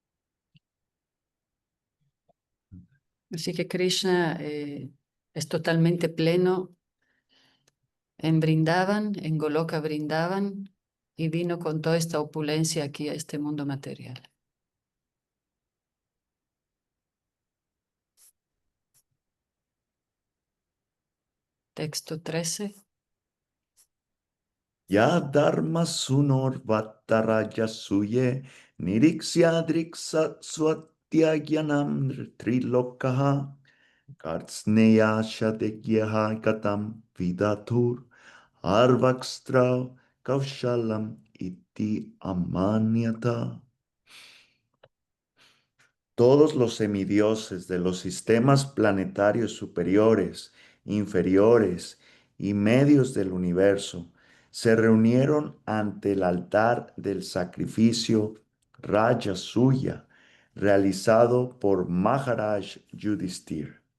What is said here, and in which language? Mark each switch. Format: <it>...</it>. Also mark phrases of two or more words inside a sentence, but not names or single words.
<es>Así que Krishna es totalmente pleno en Brindavan, en Goloka Brindavan, y vino con toda esta opulencia aquí a este mundo material. Texto 13.</es> <sa>य धर्म सुनोर् वतरज सुये निरिक्स्य द्रिक्स स्वत्ययनम् त्रिलोकः कार्त्स्नेय षडेग्यः गतम् विदतुर् अर्वक्स्त्र कौशलम् इति अमन्यत.</sa> <es>Todos los semidioses de los sistemas planetarios superiores, inferiores y medios del universo se reunieron ante el altar del sacrificio Rajasuya realizado por Maharaj Yudhishthir.</es>